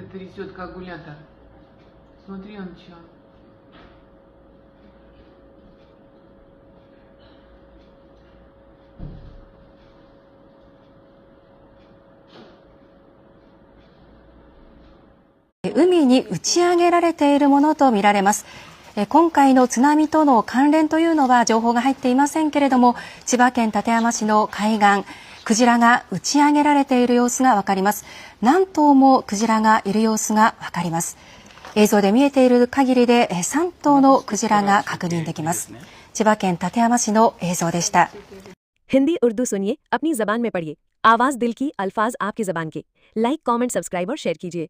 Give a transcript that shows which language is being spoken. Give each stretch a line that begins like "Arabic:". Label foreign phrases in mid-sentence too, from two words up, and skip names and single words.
Russian: несет как гулятор. Смотри, он чё.
Japanese: 海に打ち上げられているものとみられます。今回の津波との関連というのは情報が入っていませんけれども、千葉県館山市の海岸、クジラが打ち上げられている様子がわかります。何頭もクジラがいる様子がわかります。映像で見えている限りで3頭のクジラが確認できます。千葉県館山市の映像でした。
Hindi: हिंदी उर्दू सुनिए, अपनी जबान में पढ़िए। आवाज दिल की, अल्फाज आपकी जबान के।
English: like, comment, subscribe
Hindi: और शेयर कीजिए।